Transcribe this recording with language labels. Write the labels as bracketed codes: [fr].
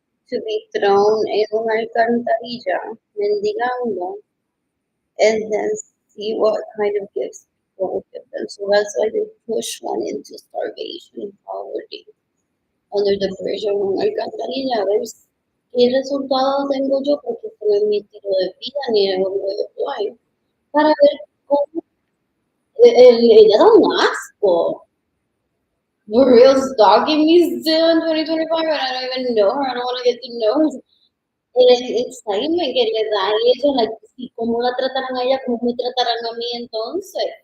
[en] To be thrown in [es] una alcantarilla, mendigando, [en] and then see what kind of gifts people will give them. So that's why they push one into starvation and poverty under the pressure of [es] una alcantarilla. ¿Qué resultado tengo yo? Porque este no es mi estilo de vida ni es lo que yo soy. Para ver cómo ella da un asco. [en] For real stalking me still in 2025 and I don't even know her. I don't want to get to know her. [es] El excitement que le da a ella, like, si cómo la tratarán a ella, cómo me tratarán a mí entonces.